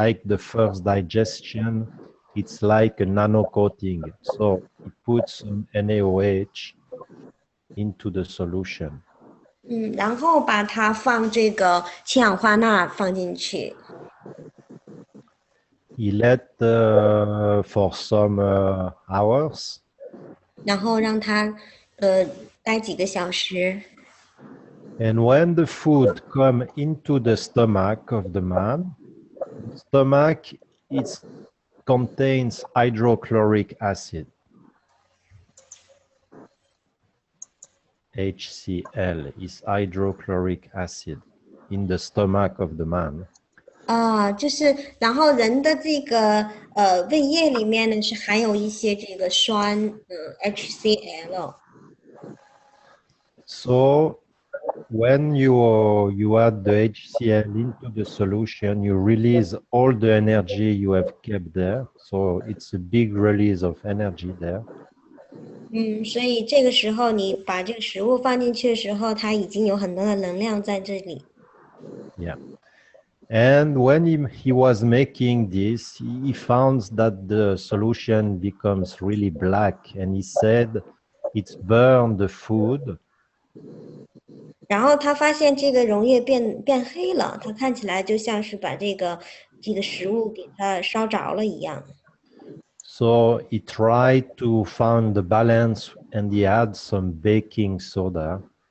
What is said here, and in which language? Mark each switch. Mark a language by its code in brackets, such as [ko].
[en] Like the first digestion, it's like a nano coating. So it puts some NaOH into the solution. [zh] 然后把它放这个氢氧化钠放进去。 [en] He let for some hours. [zh] 然后让它待几个小时。 [en] And when the food come into the stomach of the man, the stomach contains hydrochloric acid, HCl is hydrochloric acid in the stomach of the man. [zh] 就是然后人的这个胃液里面呢是含有一些这个酸HCl。 [en] So when you add the HCl into the solution, you release all the energy you have kept there. So it's a big release of energy there. [zh] 所以这个时候你把这个食物放进去的时候，它已经有很多的能量在这里。 [en] Yeah. And when he was making this, he found that the solution becomes really black, and he said it's burned the food. [zh] 然后他发现这个溶液变黑了，它看起来就像是把这个食物给它烧着了一样。 [en] So he tried to find the balance, and he had some baking soda.